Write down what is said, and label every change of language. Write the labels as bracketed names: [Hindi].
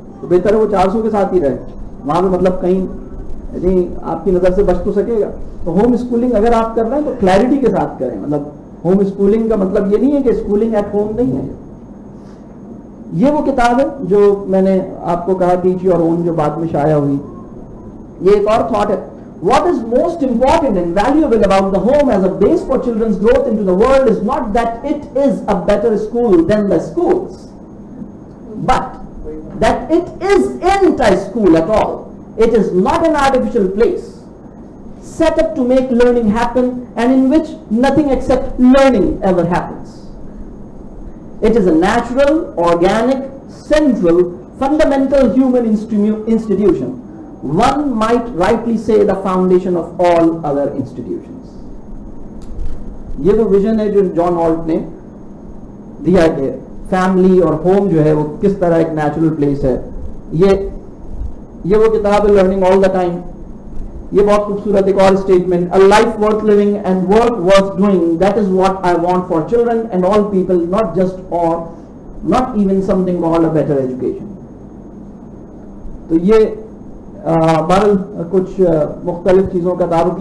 [Urdu] تو بہتر ہے وہ 400 کے ساتھ ہی رہے, وہاں پہ مطلب کہیں یعنی آپ کی نظر سے بچ تو سکے گا. تو ہوم اسکولنگ اگر آپ کر رہے ہیں تو کلیئرٹی کے ساتھ کریں. مطلب ہوم اسکولنگ کا مطلب یہ نہیں ہے کہ اسکولنگ ایٹ ہوم نہیں ہے. یہ وہ کتاب ہے جو میں نے آپ کو کہا ٹیچ یور اون, جو بعد میں شائع ہوئی. یہ ایک اور تھاٹ ہے. [English] What is most important and valuable about the home as a base for children's growth into the world is not that it is a better school than the schools, but that it isn't a school at all. It is not an artificial place set up to make learning happen and in which nothing except learning ever happens. It is a natural, organic, central, fundamental human institution. One might rightly say the foundation of all other institutions. [Urdu] یہ وہ vision ہے جو جان halt نے دیا کہ family اور home جو ہے وہ کس طرح ایک نیچرل پلیس ہے. یہ وہ کتاب ہے لرننگ آل دا ٹائم. یہ بہت خوبصورت ایک اور statement, [English] a life worth living and work worth doing, that is what I want for children and all people, not just or not even something called a better education. [Urdu] تو یہ بہرحال کچھ مختلف چیزوں کا تعارف.